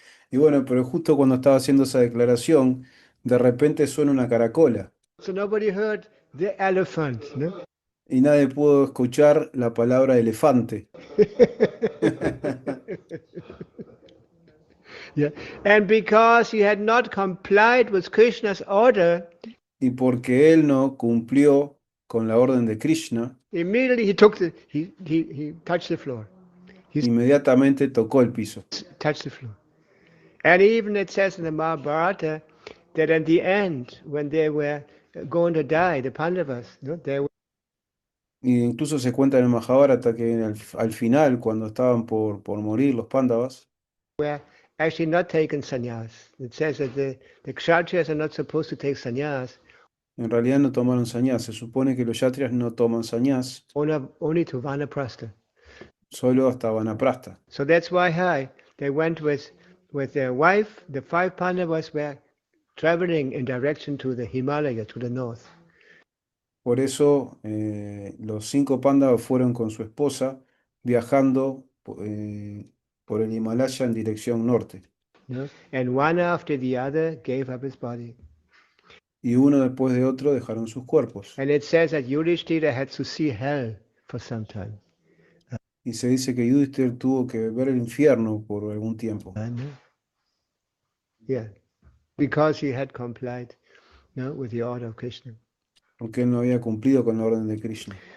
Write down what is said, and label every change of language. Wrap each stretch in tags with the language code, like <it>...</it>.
<es>Y bueno, pero justo cuando estaba haciendo esa declaración, de repente suena una caracola</es> <en>So nobody heard the elephant.</en> <es>y nadie pudo escuchar la palabra elefante.</es> <en>Yeah. And because he had not complied with Krishna's order,</en> <es>Y porque él no cumplió con la orden de Krishna,</es> <en>immediately he took he touched the floor.</en> <es>inmediatamente tocó el piso.</es> <en>Touched the floor. And even it says in the Mahabharata that at the end, when they were going to die, the Pandavas, they</en> <es>Y incluso se cuenta en el Mahabharata que al final, cuando estaban por morir los Pándavas,</es> <en>were actually not taking sannyas. It says that the Kshatriyas are not supposed to take sannyas,</en> <es>en realidad no tomaron sannyas. Se supone que los yatrias no toman sannyas,</es> <en>only to Vanaprastha.</en> <es>solo hasta Vanaprastha.</es> <en>So that's why they went with their wife. The 5 Pandavas were traveling in direction to the Himalaya, to the north.</en> <es>Por eso los 5 Pándavas fueron con su esposa viajando por el Himalaya en dirección norte.</es> <en>And one after the other gave up his body.</en> <es>Y uno después de otro dejaron sus cuerpos.</es> <en>And it says that Yudhishthira had to see hell for some time.</en> <es>Y se dice que Yudhishthira tuvo que ver el infierno por algún tiempo.</es> <en>Yeah, because he had complied with the order of Krishna.</en> <es>Porque él no había cumplido con la orden de Krishna.</es>